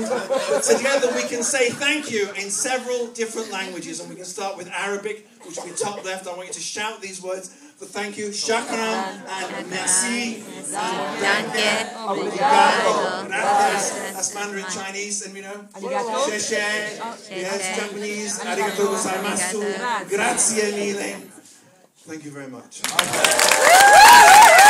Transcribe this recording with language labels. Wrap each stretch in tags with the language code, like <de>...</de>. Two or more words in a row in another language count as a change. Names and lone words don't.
<en>Together we can say thank you in several different languages, and we can start with Arabic, which will be top left. I want you to shout these words for thank you. Shakran and merci.</en> <de>Danke.</de> <pt>Obrigado.</pt> <es>Gracias.</es> <en>That's Mandarin Chinese, and we know.</en> <zh>Sheshe. Yes,</zh> <en>Japanese.</en> <ja>Arigatou gozaimasu.</ja> <it>Grazie mille.</it> <en>Thank you very much.</en>